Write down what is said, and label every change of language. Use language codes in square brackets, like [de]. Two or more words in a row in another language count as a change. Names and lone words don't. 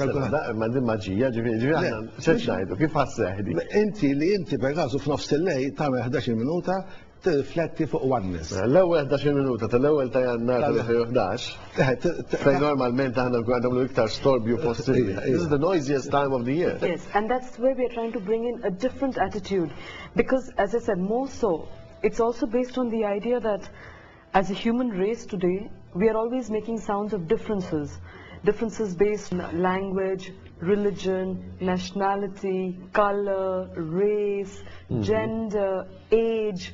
[mt] Ma din maġija, ġifieri aħna x'qed ngħidu, kif ħasseħ di? Inti per f'nofs il-lejl tagħmel 11 minuta tirrifletti fuq oneness. L-ewwel 11 minuta tal-ewwel ta' Jannar tal-2011 fejn normalment aħna nagħmlu iktar storbju possibbli. [en] This is the noisiest time of the year. Yes, and that's where we are trying to bring in a different attitude. Because, as I said, more so, it's also based on the idea that as a human race today, we are always making sounds of differences. Differences based on language, religion, nationality, color, race, gender, age.